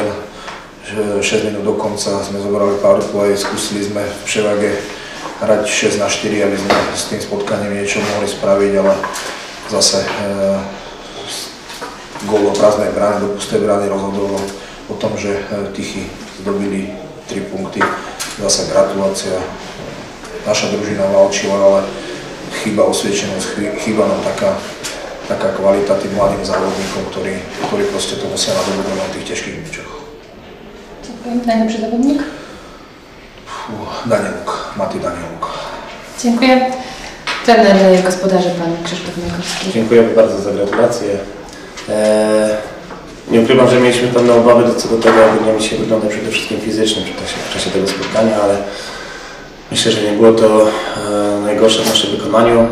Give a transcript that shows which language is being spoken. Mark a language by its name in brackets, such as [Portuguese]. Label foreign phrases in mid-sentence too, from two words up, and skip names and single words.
[Slovak] 6 minút do konca sme zobrali powerplay, skúsili sme v převage hrať 6-4, aby sme s tým spotkaním niečo mohli spraviť, ale zase gól do prázdnej brány, do pustej brány rozhodoval o tom, že Tychy zdobili 3 punkty. Zase gratulácia. Naša družina valčila, ale chýba osviečenosť, chýba nám taká kvalita tým mladým závodníkom, ktorí proste to musia nadobudnúť na tých ťažkých mečoch. [Polish] Dziękuję. Najlepszy zawodnik? Danieluk, Mati Danieluk. Dziękuję. Trener gospodarzy, pan Krzysztof Majkowski. Dziękuję bardzo za gratulacje. Nie ukrywam, że mieliśmy pewne obawy co do tego, jak będziemy dzisiaj wyglądać przede wszystkim fizycznie w czasie tego spotkania, ale myślę, że nie było to najgorsze w naszym wykonaniu.